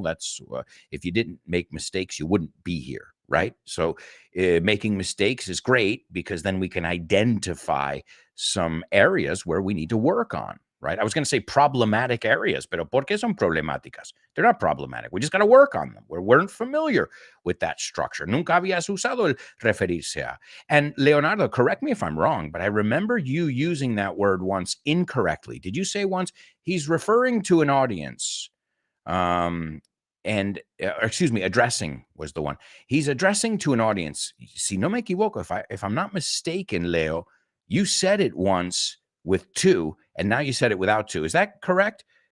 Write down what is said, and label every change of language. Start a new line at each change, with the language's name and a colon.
English: That's if you didn't make mistakes, you wouldn't be here, right? So making mistakes is great because then we can identify some areas where we need to work on, right? I was going to say problematic areas,
Spanish: pero ¿por qué son problemáticas?
English: They're not problematic. We just got to work on them. We weren't familiar with that structure.
Spanish: Nunca habías usado el referirse a.
English: And Leonardo, correct me if I'm wrong, but I remember you using that word once incorrectly. Did you say once he's referring to an audience? Addressing was the one. He's addressing to an audience.
Spanish: Si no me equivoco,
English: if I'm not mistaken, Leo, you said it once with two, and now you said it without two. Is that correct?